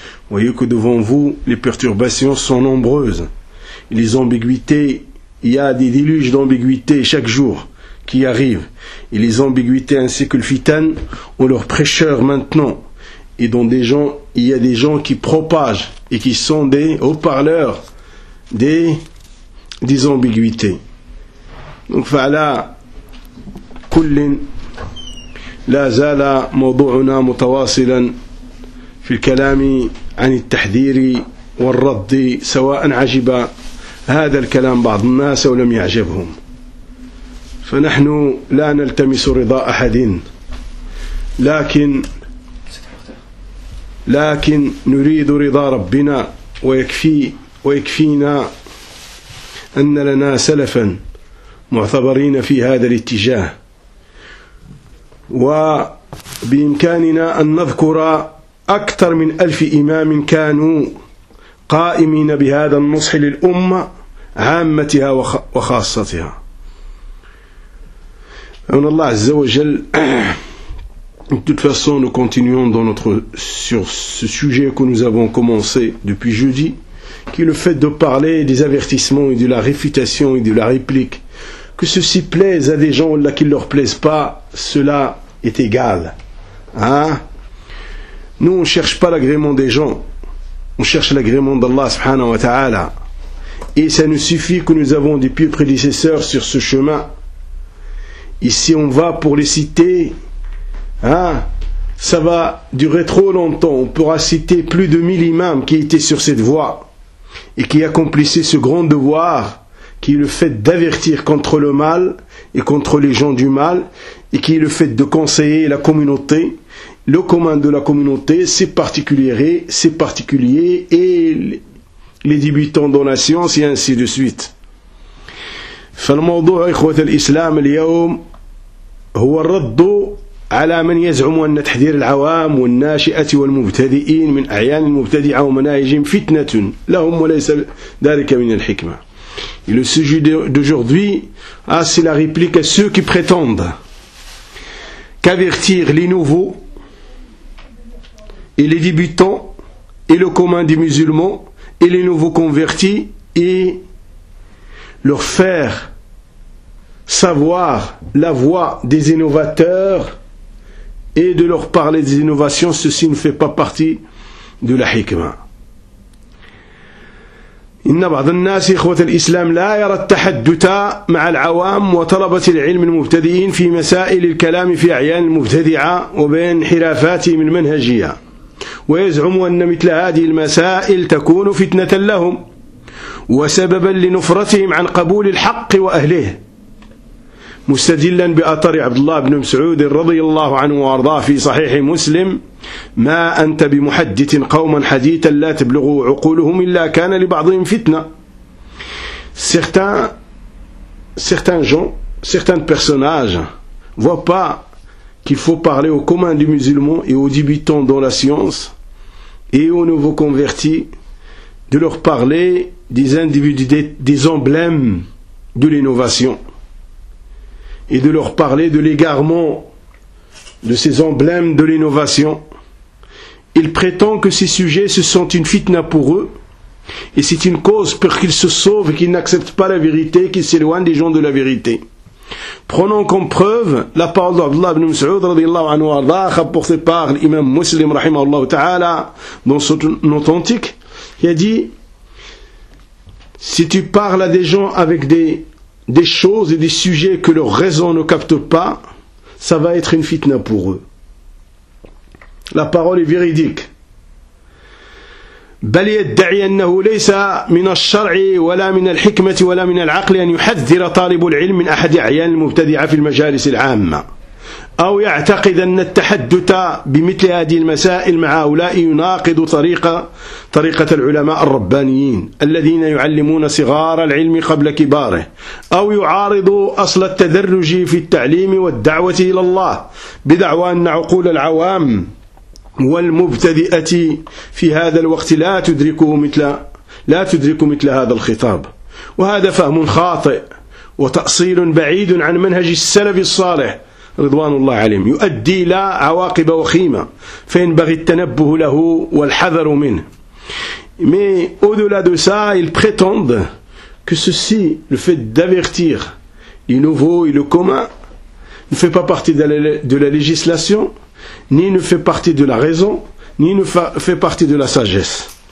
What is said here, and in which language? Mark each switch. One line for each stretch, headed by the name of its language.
French: Voyez que devant vous, les perturbations sont nombreuses. Les ambiguïtés, il y a des déluges d'ambiguïtés chaque jour qui arrivent. Et les ambiguïtés ainsi que le fitan ont leur prêcheur maintenant. Et dont des gens, il y a des gens qui propagent et qui sont des haut-parleurs des ambiguïtés. Donc voilà,
Arabic: كل لا زال موضوعنا متواصلا في الكلام عن التحذير والرد، سواء عجب هذا الكلام بعض الناس أو لم يعجبهم، فنحن لا نلتمس رضا أحد، لكن نريد رضا ربنا، ويكفينا أن لنا سلفا معتبرين في هذا الاتجاه، وبإمكاننا أن نذكر أكثر من 1000 إمام كانوا قائمين بهذا النصح للأمة عامتها وخاصتها. أن الله عز وجل
French: De toute façon, nous continuons sur ce sujet que nous avons commencé depuis jeudi, qui est le fait de parler des avertissements et de la réfutation et de la réplique. Que ceci plaise à des gens ou là qu'il ne leur plaise pas, cela est égal. Nous, on ne cherche pas l'agrément des gens, on cherche l'agrément d'Allah subhanahu wa ta'ala. Et ça nous suffit que nous avons des pieux prédécesseurs sur ce chemin. Ici, on va pour les citer. Ça va durer trop longtemps. On pourra citer plus de 1000 imams qui étaient sur cette voie et qui accomplissaient ce grand devoir qui est le fait d'avertir contre le mal et contre les gens du mal, et qui est le fait de conseiller la communauté, le commun de la communauté, ses particuliers et les débutants dans la science, et ainsi de suite.
Arabic: فالموضوع إخوة الإسلام اليوم هو الرد على من يزعم أن تحذير العوام والناشئة والمبتدئين من أعيان المبتدعة ومناهجهم فتنة لهم وليس ذلك من الحكمة.
French: Et le sujet d'aujourd'hui, c'est la réplique à ceux qui prétendent qu'avertir les nouveaux et les débutants et le commun des musulmans et les nouveaux convertis et leur faire savoir la voix des innovateurs et de leur parler des innovations, ceci ne fait pas partie de la hikmah.
Arabic: إن بعض الناس إخوة الإسلام لا يرى التحدث مع العوام وطلبة العلم المبتدئين في مسائل الكلام في أعيان المبتدعة وبين انحرافاتهم المنهجية، ويزعم أن مثل هذه المسائل تكون فتنة لهم وسببا لنفرتهم عن قبول الحق وأهله، مستدلا بأثر عبد الله بن مسعود رضي الله عنه وارضاه في صحيح مسلم: ما أنت بمحدث قوما حديثا لا تبلغ عقولهم إلا كان لبعضهم فتنة.
French: certains personnages voient pas qu'il faut parler au commun du musulman et aux débutants dans la science et aux nouveaux convertis de leur parler des individus des emblèmes de l'innovation et de leur parler de l'égarement de ces emblèmes de l'innovation. Il prétend que ces sujets se sont une fitna pour eux, et c'est une cause pour qu'ils se sauvent et qu'ils n'acceptent pas la vérité, qu'ils s'éloignent des gens de la vérité. Prenons comme preuve la parole d'Abdullah ibn Mas'ud radiyallahu anhu arda, rapportée par l'imam Muslim rahimahullah ta'ala dans son authentique, qui a dit: si tu parles à des gens avec des choses et des sujets que leur raison ne capte pas, ça va être une fitna pour eux. La parole est véridique.
Arabic: بل يدعي أنه ليس من الشرع ولا من الحكمة ولا من العقل أن يحذر طالب العلم من أحد أعيان المبتدعة في المجالس العامة، أو يعتقد أن التحدث بمثل هذه المسائل مع هؤلاء يناقض طريقة العلماء الربانيين الذين يعلمون صغار العلم قبل كباره، أو يعارض أصل التدرج في التعليم والدعوة إلى الله بدعوى أن عقول العوام والمبتدئة في هذا الوقت لا تدرك مثل هذا الخطاب. وهذا فهم خاطئ وتأصيل بعيد عن منهج السلف الصالح رضوان الله عليهم، يؤدي إلى عواقب وخيمة، فينبغي التنبه له والحذر منه.
French: Mais au-delà de ça, ils prétendent que ceci, le fait d'avertir les nouveaux et le commun, ne fait pas partie de la législation, ni ne fait partie de la raison, ni ne fait partie de la sagesse.